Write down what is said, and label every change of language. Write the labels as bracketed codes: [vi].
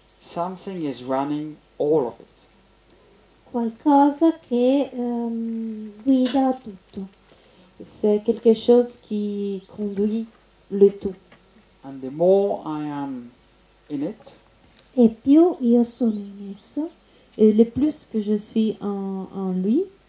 [en] Something is running all of it. [it] Qualcosa che guida tutto. [fr] C'est quelque chose qui conduit le tout. [en] And the more I am in it, [it] E più io sono in esso, [fr] Et le plus que je suis en lui,